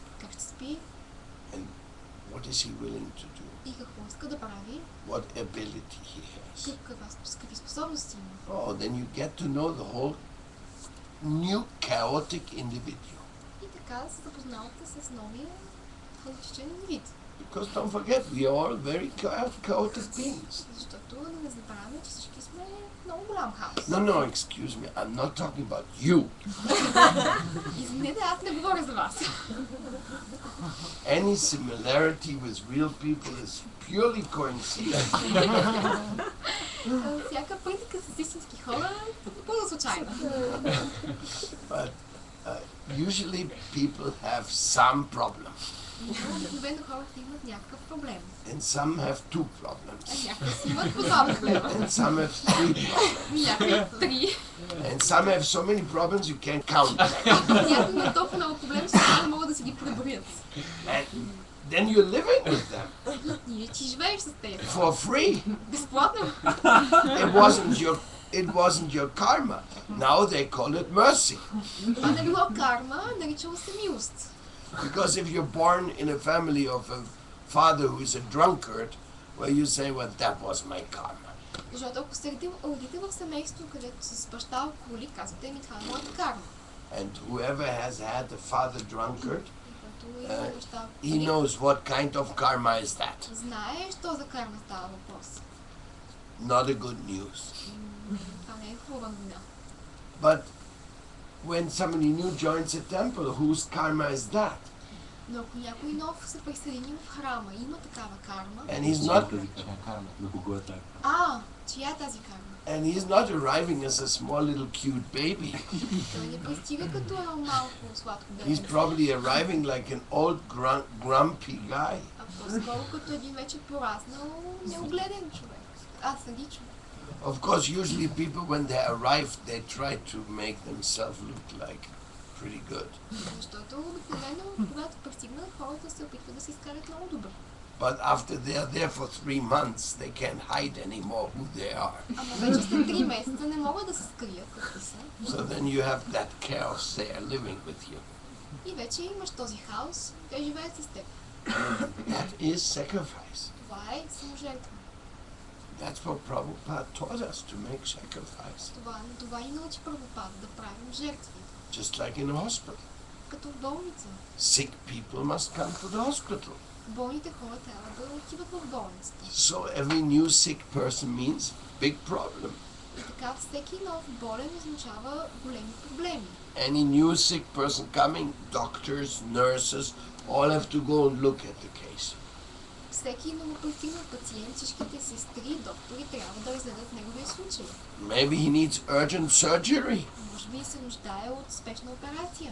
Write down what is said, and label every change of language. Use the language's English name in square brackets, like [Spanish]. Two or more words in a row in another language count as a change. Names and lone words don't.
[Bulgarian] Как ще спи? [English] And what is he willing to do? [Bulgarian] И какво иска да прави? [English] What ability he has? [Bulgarian] Какви способности има? [English] Oh, then you get to know the whole new chaotic individual. [Bulgarian] И така се запознавате с новия хаотичен вид. [English] Because don't forget, we are all very chaotic beings. [Bulgarian] Защото да не забравяме, че всички сме много голям хаос. [English] No, excuse me, I'm not talking about you. [Bulgarian] Извинете, аз не говоря за вас. [English] Any similarity with real people is purely coincidence. [Bulgarian] Всяка практика с истински хора е напълно случайна. [English] But usually people have some problem. [Bulgarian] Обикновено хората имат някакъв проблем. [English] And some have two problems. [Bulgarian] Някои си имат по два проблема. [English] And some have three problems. [Bulgarian] Някои три. [English] And some have so many problems you can't count them. [Bulgarian] Някои имат толкова много проблеми, че не могат да си ги преброят. [English] And then you're living with them [Bulgarian] И ти живееш с тези. [English] for free. [Bulgarian] Безплатно. [English] It wasn't your karma. Now they call it mercy. [Bulgarian] Това не било карма, наричало се милост. [English] Because if you're born in a family of a father who is a drunkard, well, you say, well, that was my karma. [Bulgarian] Защото ако сте родите в семейство, където с баща алкохолик, казвате ми, това е моята карма. [English] And whoever has had a father drunkard, [Bulgarian] Когато има баща [English] he [Bulgarian] алкохолик, [English] knows what kind of karma is that. [Bulgarian] знае, що за карма става въпрос. [English] Not a good news. [Bulgarian] Това не е хубава новина. [English] But when somebody new joins a temple, whose karma is that? [Bulgarian] Но ако някой нов се присъедини в храма, има такава карма. [English] And he's not [Bulgarian] Чия е тази карма? [English] and he's not arriving as a small little cute baby. [Bulgarian] Той не пристига като едно малко сладко [English] He's [Bulgarian] бебе, [English] probably arriving like an old grumpy guy. [Bulgarian] а по-скоро като един вече пораснал, неогледен човек. Съдичен. [English] Of course, usually people when they arrive, they try to make themselves look like pretty good. [Bulgarian] Защото обикновено, когато пристигнат, хората се опитват да се изкарат много добре. [English] But after they are there for 3 months, they can't hide anymore who they are. [Bulgarian] Ама вече след 3 месеца не могат да се скрият какви са. [English] So then you have that chaos there living with you. [Bulgarian] И вече имаш този хаос, те живеят с теб. [English] That is sacrifice. [Bulgarian] Това е саможертва. [English] That's what Prabhupada taught us, to make sacrifice. [Bulgarian] Това ни научи Прабхупада, да правим жертви. [English] Just like in a hospital. [Bulgarian] Като в болница. [English] Sick people must come to the hospital. [Bulgarian] Болните хора трябва да отиват в болницата. [English] So every new sick person means big problem. [Bulgarian] И така всеки нов болен означава големи проблеми. [English] Any new sick person coming, doctors, nurses, all have to go and look at the case. [Bulgarian] Всеки новопристигнал пациент, всичките сестри, доктори трябва да разгледат неговия случай. [English] Maybe he needs urgent surgery. [Bulgarian] Може би се нуждае от спешна операция.